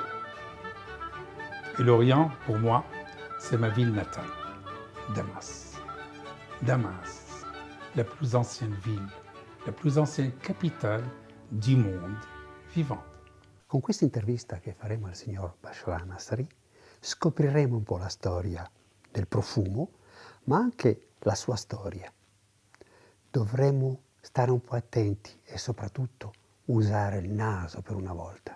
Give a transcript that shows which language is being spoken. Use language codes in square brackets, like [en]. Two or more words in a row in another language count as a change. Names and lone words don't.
[fr] Et Lorient, pour moi, c'est ma ville natale, Damas. Damas, la plus ancienne ville, la plus ancienne capitale du monde vivant. [it] Con questa intervista che faremo al signor Bashar Nasseri scopriremo un po' la storia del profumo, ma anche la sua storia. Dovremo stare un po' attenti e soprattutto usare il naso per una volta.